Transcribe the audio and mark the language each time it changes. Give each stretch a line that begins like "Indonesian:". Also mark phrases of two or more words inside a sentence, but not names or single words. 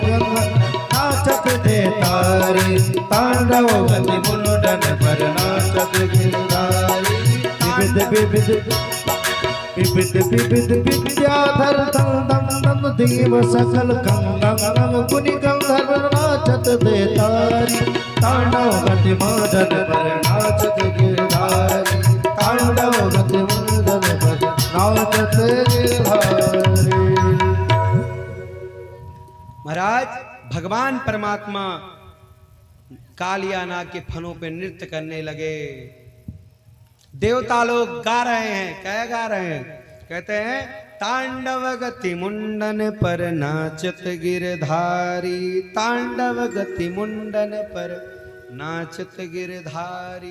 Braj: गंग नाचत देतारी, तांडव गति मुंडन पर नाचत गिरधारी, विविध विविध विविध विविध विद्याधर धन धन धन देव सकल गंग गंग मुनि गंधर्व नाचत देतारी, तांडव गति मुंडन पर नाचत गिरधारी, तांडव गति मुंडन पर नाचत गिरधारी।
Hindi: महाराज भगवान परमात्मा कालिया नाग के फनों पे नृत्य करने लगे। देवता लोग गा रहे हैं, क्या गा रहे हैं? कहते हैं
Braj: तांडव गति मुंडन पर नाचत गिरधारी, तांडव गति मुंडन पर नाचत गिरधारी।